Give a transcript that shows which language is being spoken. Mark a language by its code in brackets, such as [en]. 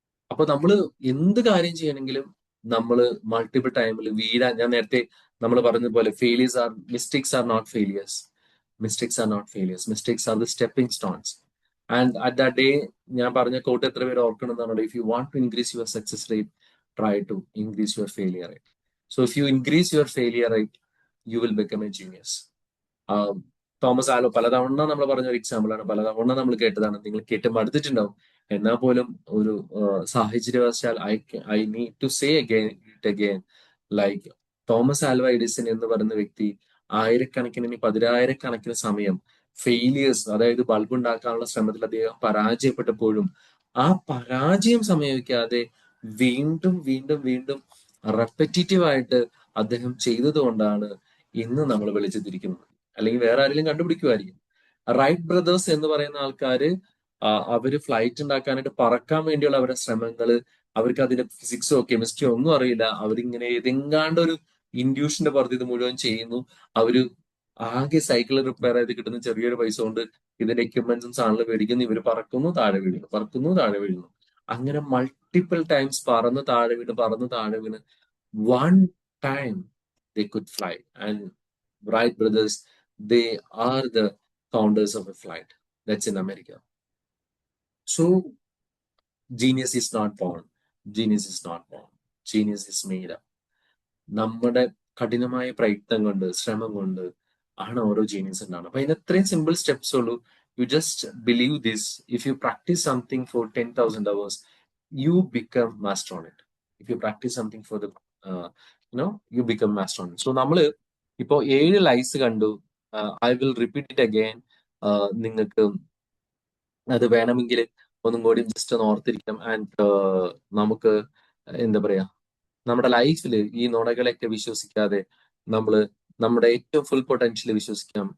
[ml] അപ്പൊ നമ്മൾ എന്ത് കാര്യം ചെയ്യണമെങ്കിലും നമ്മൾ മൾട്ടിപ്പിൾ ടൈമിൽ ഞാൻ നേരത്തെ നമ്മൾ പറഞ്ഞതുപോലെ [en] Mistakes are not failures. Mistakes are not failures. Mistakes are the stepping stones. And at the day [ml] ഞാൻ പറഞ്ഞ കോട്ട് എത്ര പേര് ഓർക്കണമെന്നാണ്, [en] If you want to increase your success rate, try to increase your failure rate. So if you increase your failure rate, you will become a genius. [ml] Thomas Alva പലതവണ നമ്മൾ പറഞ്ഞ ഒരു example ആണ്, പലതവണ നമ്മൾ കേട്ടതാണ്, നിങ്ങൾ കേട്ട് മടുത്തിട്ടുണ്ടാവും. എന്നാൽ പോലും ഒരു സാഹചര്യവശാൽ [en] I need to say again like [ml] Thomas Alva Edison എന്ന് പറയുന്ന വ്യക്തി ആയിരക്കണക്കിന്, പതിനായിരക്കണക്കിന് സമയം ഫെയിലിയേഴ്സ്, അതായത് ബൾബ് ഉണ്ടാക്കാനുള്ള ശ്രമത്തിൽ അദ്ദേഹം പരാജയപ്പെട്ടപ്പോഴും ആ പരാജയം സംഭവിക്കാതെ വീണ്ടും വീണ്ടും വീണ്ടും റെപ്പറ്റീറ്റീവ് ആയിട്ട് അദ്ദേഹം ചെയ്തത് കൊണ്ടാണ് ഇന്ന് നമ്മൾ വെളിച്ചത്തിരിക്കുന്നത്. അല്ലെങ്കിൽ വേറെ ആരെങ്കിലും കണ്ടുപിടിക്കുമായിരിക്കും. റൈറ്റ് ബ്രദേഴ്സ് എന്ന് പറയുന്ന ആൾക്കാര് അവര് ഫ്ലൈറ്റ് ഉണ്ടാക്കാനായിട്ട് പറക്കാൻ വേണ്ടിയുള്ള അവരുടെ ശ്രമങ്ങള്, അവർക്ക് അതിന്റെ ഫിസിക്സോ കെമിസ്ട്രിയോ ഒന്നും അറിയില്ല. അവരിങ്ങനെ ഏതെങ്കാണ്ട് ഒരു ഇൻഡ്യൂഷന്റെ പുറത്ത് ഇത് മുഴുവൻ ചെയ്യുന്നു. അവര് ആകെ സൈക്കിൾ റിപ്പയർ ചെയ്ത് കിട്ടുന്ന ചെറിയൊരു പൈസ കൊണ്ട് ഇതിന്റെ എക്യുപ്മെന്റ്സും സാധനങ്ങൾ മേടിക്കുന്നു. ഇവര് പറക്കുന്നു, താഴെ വീഴുന്നു, പറക്കുന്നു, താഴെ വീഴുന്നു. അങ്ങനെ മൾട്ടിപ്പിൾ ടൈംസ് പറന്ന് താഴെ വീണ് one time [en] they could fly. And Wright brothers, they are the founders of a flight. That's in America. So genius is not born. Genius is not born. Genius is made up. [ml] നമ്മുടെ കഠിനമായ പ്രയത്നം കൊണ്ട്, ശ്രമം കൊണ്ട് ആണ് ഓരോ genius ഉണ്ടാകുന്നത്. അപ്പൊ അതിന് അത്രയും സിമ്പിൾ സ്റ്റെപ്സ് ഉള്ളൂ. [en] You just believe this. If you practice something for 10,000 hours, you become master on it. If you practice something for the, you become master on it. So [ml] നമ്മള് ഇപ്പോ 7 ലൈസ് കണ്ടു. [en] I will repeat it again. [ml] നിങ്ങൾക്ക് അത് വേണമെങ്കിൽ ഒന്നും കൂടി just ഒന്ന് ഓർത്തിരിക്കാം. And നമുക്ക് എന്താ പറയാ, നമ്മുടെ ലൈഫിൽ ഈ നുണകളെയൊക്കെ വിശ്വസിക്കാതെ നമ്മുടെ ഏറ്റവും ഫുൾ പൊട്ടൻഷ്യൽ വിശ്വസിക്കാം.